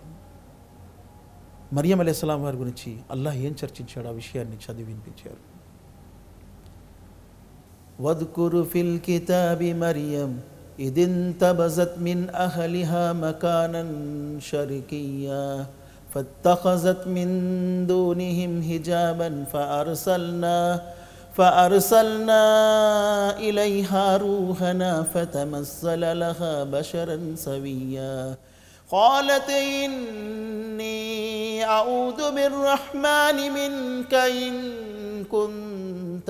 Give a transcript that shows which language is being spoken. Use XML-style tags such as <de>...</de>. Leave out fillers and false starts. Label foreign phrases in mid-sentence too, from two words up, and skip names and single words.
<te>మరియం అలైహిస్సలాం వారి గురించి అల్లాహ్ ఏం చర్చించాడు ఆ విషయాన్ని చదివి వినిపించారు.</te> <ar>واذكر في الكتاب مريم إذ انتبذت من أهلها مكانا شرقيا فاتخذت من دونهم حجابا فأرسلنا إليها روحنا فتمثل لها بشرا سويا قالت إني أعوذ بالرحمن منك إن كنت</ar>